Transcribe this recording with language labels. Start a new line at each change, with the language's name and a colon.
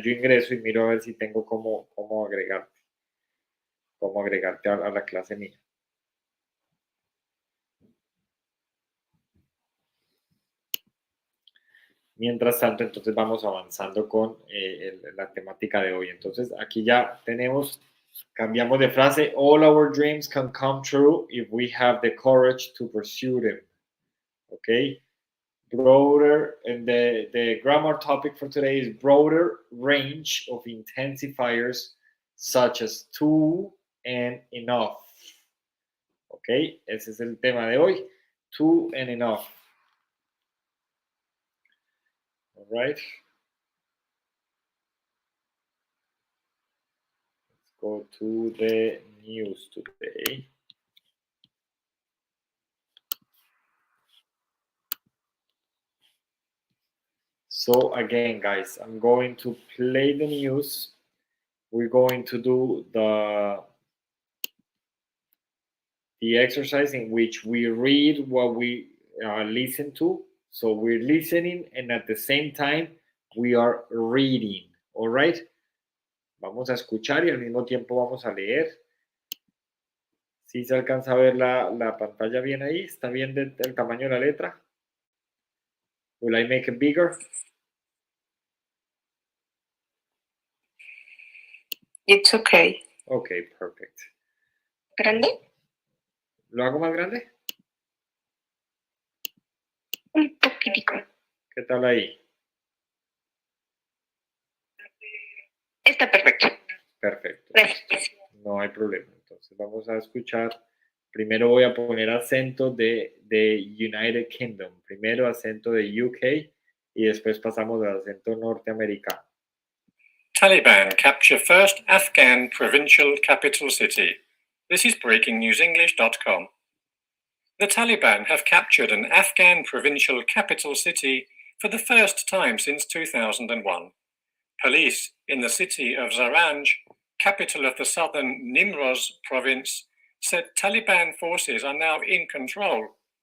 Spanish: Yo ingreso y miro a ver si tengo cómo agregarte a la clase mía. Mientras tanto, entonces vamos avanzando con la temática de hoy. Entonces, aquí ya cambiamos de frase.
English: All our dreams can come true if we have the courage to pursue them. Okay? Broader, and the grammar topic for today is broader range of intensifiers such as to and enough.
Spanish: Okay? Ese es el tema de hoy. To and enough.
English: All right? Go to the news today. So again, guys, I'm going to play the news. We're going to do the exercise in which we read what we listen to. So we're listening and at the same time we are reading. All right?
Spanish: Vamos a escuchar y al mismo tiempo vamos a leer. ¿Sí se alcanza a ver la pantalla bien ahí? ¿Está bien del tamaño de la letra?
English: Will I make it bigger? It's okay. Okay, perfect.
Spanish: ¿Grande? ¿Lo hago más grande? Un poquitico. ¿Qué tal ahí? Está perfecto. Perfecto. Gracias. No hay problema. Entonces vamos a escuchar. Primero voy a poner acento de United Kingdom. Primero acento de UK y después pasamos al acento norteamericano.
English: Taliban capture first Afghan provincial capital city. This is breakingnewsenglish.com. The Taliban have captured an Afghan provincial capital city for the first time since 2001. Police in the city of Zaranj, capital of the southern Nimroz province, said Taliban forces are now in control.